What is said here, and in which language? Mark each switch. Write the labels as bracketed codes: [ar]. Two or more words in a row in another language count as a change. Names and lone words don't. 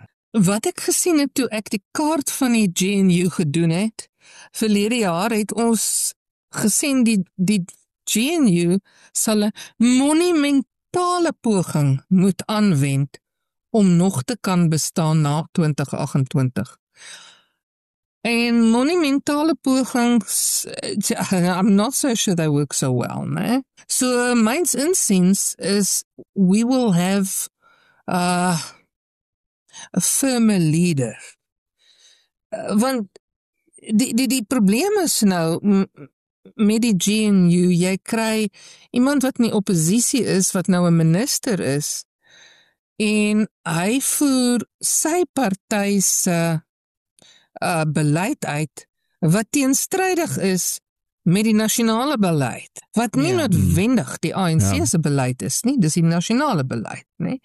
[af] Wat ek gesien het toe ek die kaart van die GNU gedoen het, verlede jaar het ons gesien die GNU sal 'n monumentale poging moet aanwend om nog te kan bestaan na 2028. En monumentale pogings, [en] I'm not so sure they work so well, né? So [af] myns insiens is [en] we will have a firmer leader. [af] Want die probleem is nou met die GNU, jy kry iemand wat in die oppositie is, wat nou 'n minister is, en hy voer sy party se beleid uit, wat teenstrydig is met die nasionale beleid, wat nie noodwendig die ANC se beleid is nie, dis die nasionale beleid, nie?